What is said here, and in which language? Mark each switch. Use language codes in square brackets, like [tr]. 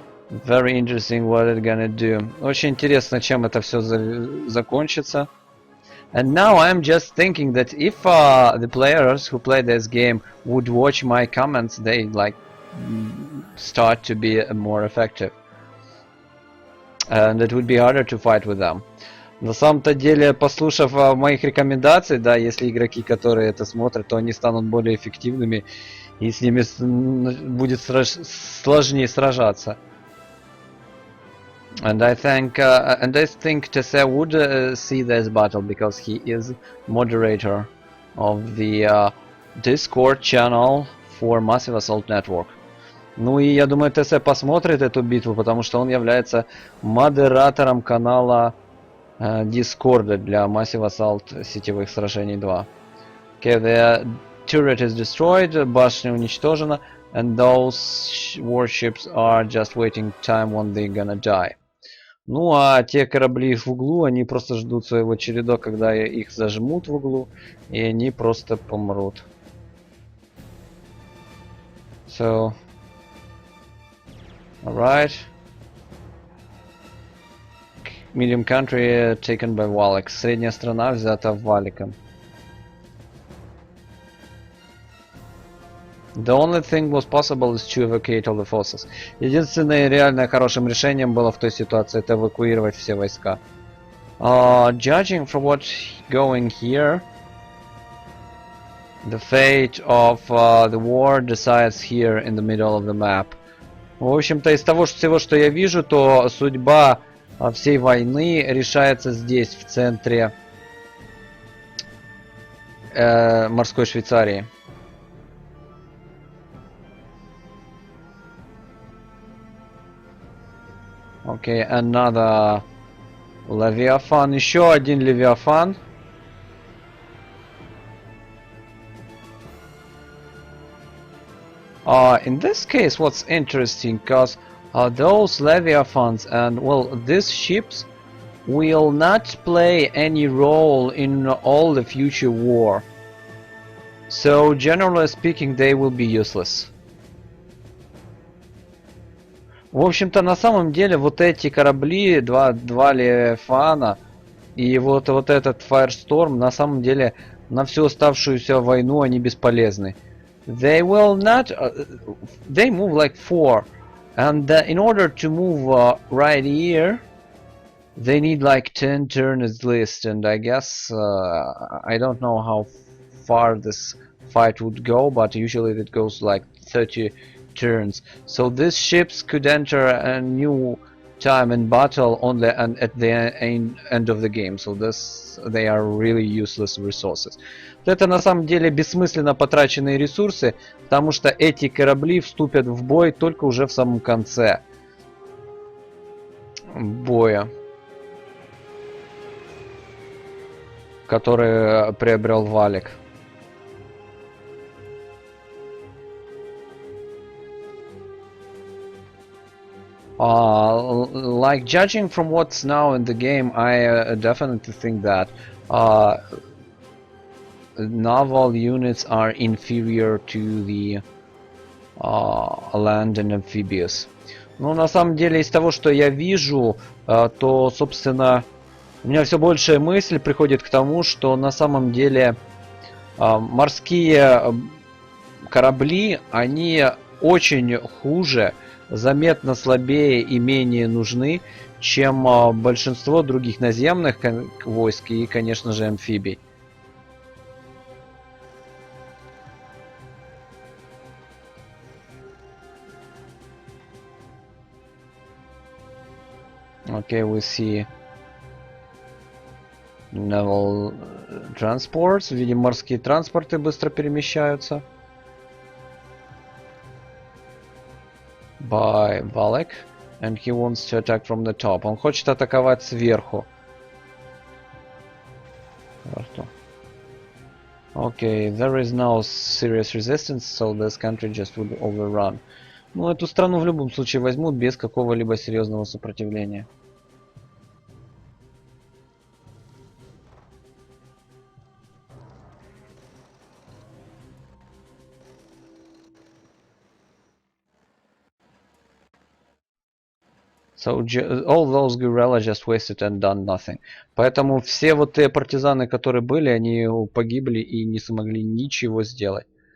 [en] Very interesting what it's gonna do. [ru] Очень интересно, чем это все закончится. [en] And now I'm just thinking that if the players who play this game would watch my comments, they like start to be more effective. And it would be harder to fight with them. [ru] На самом-то деле, послушав моих рекомендаций, да, если игроки, которые это смотрят, то они станут более эффективными, и с ними будет сложнее сражаться. [en] And I think tese would see this battle because he is moderator of the Discord channel for Massive Assault Network. [ru] Ну и я думаю, tese посмотрит эту битву, потому что он является модератором канала Discord для Massive Assault сетевых сражений 2. [en] Okay, the turret is destroyed, [ru] башня уничтожена, [en] and those warships are just waiting time when they're gonna die. [ru] Ну а те корабли в углу, они просто ждут своего череда, когда их зажмут в углу, и они просто помрут. [en] So, alright. Medium country taken by WALEK. [ru] Средняя страна взята Валиком. [en] The only thing was possible is to evacuate all the forces. [ru] Единственное реально хорошим решением было в той ситуации это эвакуировать все войска. [en] Judging from what's going here, the fate of the war decides here in the middle of the map. [ru] В общем-то, из того всего, что я вижу, то судьба всей войны решается здесь, в центре морской Швейцарии. [en] Okay, another Leviathan. [ru] Еще один Левиафан. [en] In this case, what's interesting, because those Leviathans and, well, these ships will not play any role in all the future war. So, generally speaking, they will be useless. [ru] В общем-то, на самом деле, вот эти корабли, два Левиафана и вот этот Firestorm, на самом деле, на всю оставшуюся войну они бесполезны. [en] They will not... they move like 4. And in order to move right here, they need like 10 turns at least. And I guess, I don't know how far this fight would go, but usually it goes like 30 turns. So these ships could enter a new time in battle only at the end of the game. So they are really useless resources. [ru] Это на самом деле бессмысленно потраченные ресурсы, потому что эти корабли вступят в бой только уже в самом конце боя, который приобрел Валек. [en] Like judging from what's now in the game, I definitely think that naval units are inferior to the land and amphibious. [ru] Ну, на самом деле, из того, что я вижу, то, собственно, у меня все большая мысль приходит к тому, что на самом деле морские корабли, они очень хуже, заметно слабее и менее нужны, чем большинство других наземных войск и, конечно же, амфибий. [en] Okay, we see naval transports. [ru] Видим, морские транспорты быстро перемещаются. [en] By WALEK. And he wants to attack from the top. [ru] Он хочет атаковать сверху. [en] Okay, there is no serious resistance, so this country just would overrun. [ru] Ну, эту страну в любом случае возьмут без какого-либо серьезного сопротивления. [en] So all those guerrillas just wasted and done nothing. [ru] Поэтому все вот те партизаны, которые были, они погибли и не смогли ничего сделать.